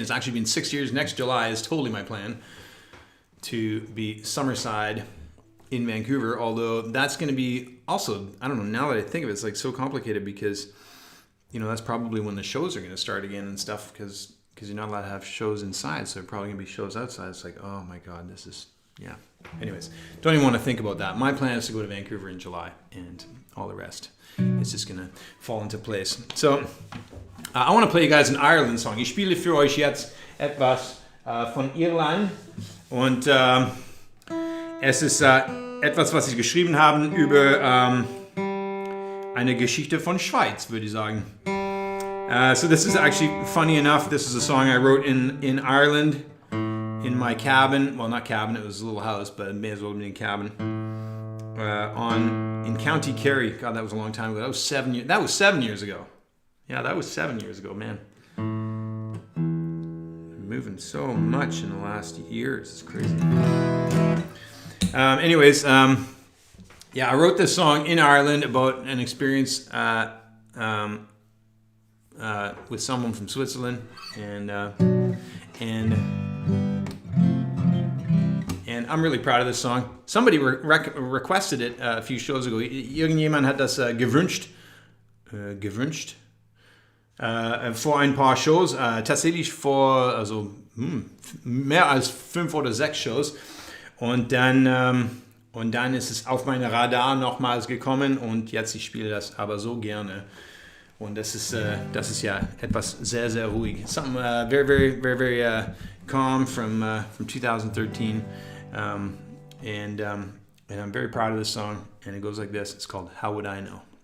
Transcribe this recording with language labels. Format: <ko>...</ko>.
<en>It's actually been 6 years. Next July is totally my plan to be summerside in Vancouver, although that's going to be also, I don't know, now that I think of it, it's like so complicated because, that's probably when the shows are going to start again and stuff because you're not allowed to have shows inside, so there are probably going to be shows outside. It's like, oh my God, this is, yeah. Anyways, don't even want to think about that. My plan is to go to Vancouver in July and all the rest. It's just going to fall into place. So, I want to play you guys an Ireland song.</en> <de>Ich spiele für euch jetzt etwas von Irland und es ist etwas, was sie geschrieben haben über eine Geschichte von Schweiz, würde ich sagen.</de> <en>So this is actually funny enough. This is a song I wrote in Ireland in my cabin. Well, not cabin. It was a little house, but it may as well have been a cabin. In County Kerry. God, that was a long time ago. That was 7 years. That was 7 years ago. Yeah, that was 7 years ago, man. Moving so much in the last years. It's crazy. Anyways, I wrote this song in Ireland about an experience with someone from Switzerland, and I'm really proud of this song. Somebody requested it a few shows ago.</en> <de>Irgendjemand hat das gewünscht vor ein paar Shows, tatsächlich vor mehr als 5 oder 6 Shows. Und dann ist es auf meine Radar nochmals gekommen und jetzt ich spiele das aber so gerne. Und das ist ja etwas sehr, sehr ruhig.</de> <en>Something very, very, very, very calm from 2013. And I'm very proud of this song. And it goes like this. It's called How Would I Know?</en>